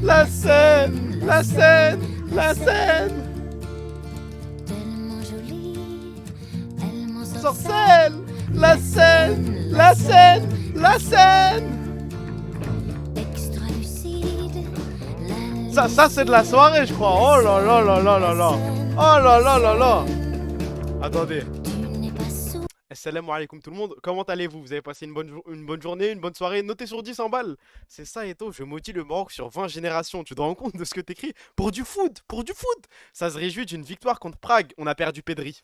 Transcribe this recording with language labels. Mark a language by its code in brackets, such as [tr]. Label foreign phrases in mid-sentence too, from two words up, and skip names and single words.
[fr] La scène, la scène, la scène. tellement jolie, elle m'en Sorcelle, la scène, la scène, la scène. extra lucide. La Ça c'est de la soirée, je crois. Oh là là là là là là. Oh là là là là. Attendez. tu n'es pas sourd. [ar] السلام عليكم [fr] tout le monde, comment allez-vous? Vous avez passé une bonne journée, une bonne soirée, notez sur 10 en balles. C'est ça Eto, je maudis le Maroc sur 20 générations, tu te rends compte de ce que t'écris? Pour du foot, pour du foot. Ça se réjouit d'une victoire contre Prague, on a perdu Pedri.